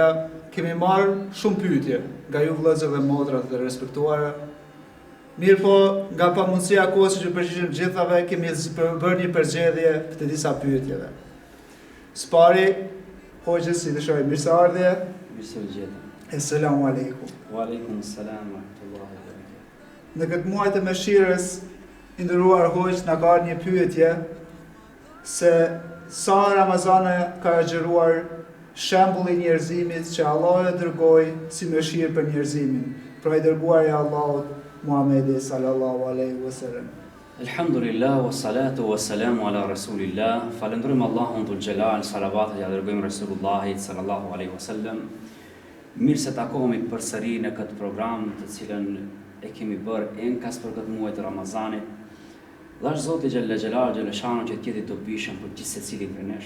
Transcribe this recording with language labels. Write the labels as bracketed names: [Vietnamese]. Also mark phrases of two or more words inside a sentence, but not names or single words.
[Albanian] Kemi marrë shumë pyetje nga ju vëllezër dhe motra të respektuara. Mirë po, nga pamundësia e kohës që të përgjigjem gjithave, kemi bërë një përgjedhje të disa pyetjeve. Spari, hoxhës si dëshoj mirëseardhje. Mirësevgjetëm. [Arabic] السلام عليكم. وعليكم السلام ورحمة الله وبركاته. [Albanian] Në këtë muaj të mëshirës, i nderuar hoxh, na ka një pyetje se sa Ramazane ka agjëruar shembulli i njerëzimit që Allah e dërgoi si mëshirë për njerëzimin, pra i dërguari i Allahut Muhamedi [Arabic] صلى الله عليه وسلم. الحمد لله والصلاة والسلام على رسول الله. [Albanian] Falendrojmë Allahun [Arabic] ذو الجلال, [Albanian] salavat ja dërgojmë Resulullahit [Arabic] صلى الله عليه وسلم. [Albanian] Mirë se takohemi përsëri në këtë program të cilën e kemi bërë enkas për këtë muaj të Ramazanit. Lash Zoti Gjelle Xhelashanu që t'jeti dobishëm për gjithë secilin prej nesh.